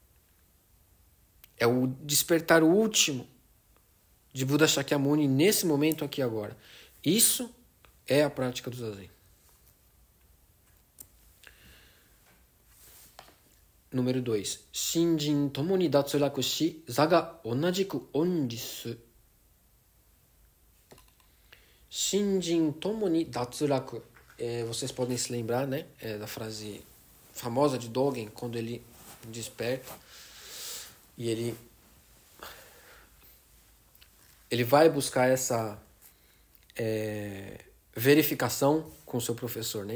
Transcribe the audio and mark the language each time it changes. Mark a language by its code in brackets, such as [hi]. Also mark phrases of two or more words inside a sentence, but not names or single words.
[pt] É o despertar último de Buda Shakyamuni nesse momento aqui agora. Isso é a prática do Zazen. número 2. [ja] しんじん ともに だつらく し、ざ が おなじく おんりす. しんじん ともに だつらく. [pt] Vocês podem se lembrar, né, da frase famosa de Dogen, quando ele desperta e ele vai buscar essa verificação com o seu professor, né?